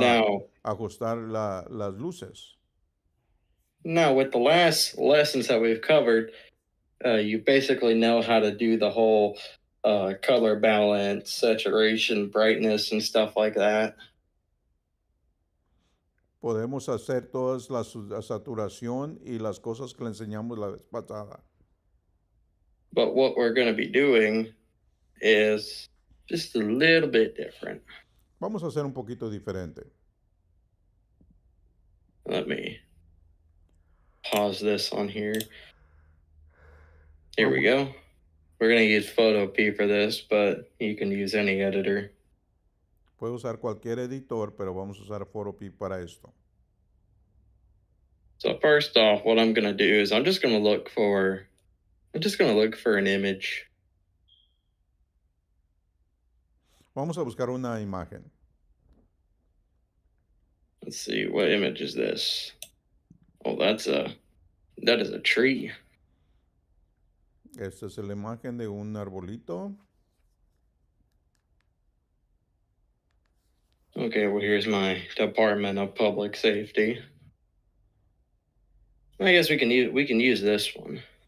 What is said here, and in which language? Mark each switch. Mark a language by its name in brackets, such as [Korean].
[English] Now, [Spanish] ajustar las luces. [English] with the last lessons that we've covered, you basically know how to do the whole color balance, saturation, brightness, and stuff like that. [Spanish] Podemos hacer todas la saturación y las cosas que le enseñamos la vez pasada. [English] But what we're going to be doing is just a little bit different. [Spanish] Vamos a hacer un poquito diferente. [English] Let me pause this on here. Here we go. We're going to use Photo P for this, but you can use any editor. [Spanish] Puedo usar cualquier editor, pero vamos a usar Photopea para esto. [English] So first off, what I'm going to do is I'm just going to look for an image. [Spanish] Vamos a buscar una imagen. [English] Let's see, what image is this? Oh, that is a tree. [Spanish] Esta es la imagen de un arbolito. [English] Okay, well here's my Department of Public Safety. I guess we can use this one.